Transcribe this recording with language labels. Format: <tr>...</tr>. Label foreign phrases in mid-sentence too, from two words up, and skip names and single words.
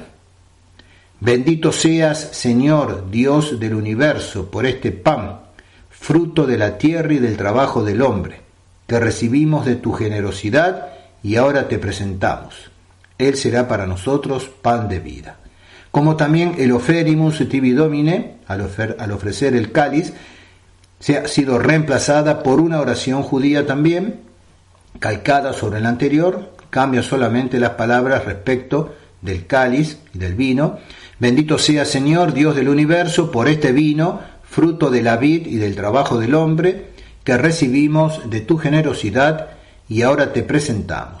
<es>Bendito seas, Señor, Dios del universo, por este pan, fruto de la tierra y del trabajo del hombre, que recibimos de tu generosidad y ahora te presentamos. Él será para nosotros pan de vida. Como también el</es> <la>oferimus tibi Domine,</la> <es>al ofrecer el cáliz, se ha sido reemplazada por una oración judía también, calcada sobre la anterior, cambia solamente las palabras respecto del cáliz y del vino. Bendito sea, Señor, Dios del universo, por este vino, fruto de la vid y del trabajo del hombre, que recibimos de tu generosidad y ahora te presentamos.</es>